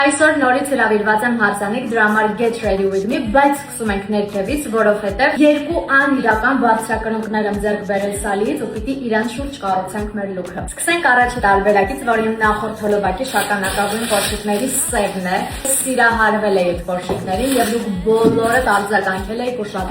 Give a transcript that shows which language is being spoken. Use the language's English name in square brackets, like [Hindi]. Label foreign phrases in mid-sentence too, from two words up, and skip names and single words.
[Armenian] Այսօր նորից հրավիրված եմ հարսանիք, դրա համար [English] get ready with me, [Armenian] բայց սկսում ենք ներքևից, որովհետև երկու անիրական բարձրակրունկներ եմ ձեռք բերել սալից ու պիտի իրանց շուրջ կառուցենք մեր լուքը։ Սկսենք առաջի տարբերակից, որը իմ նախորդ հոլովակի շագանակագույն կոշիկների սևն է։ Սիրահարվել էի այդ կոշիկներին եւ դուք բոլորը արձագանքել եք ու շատ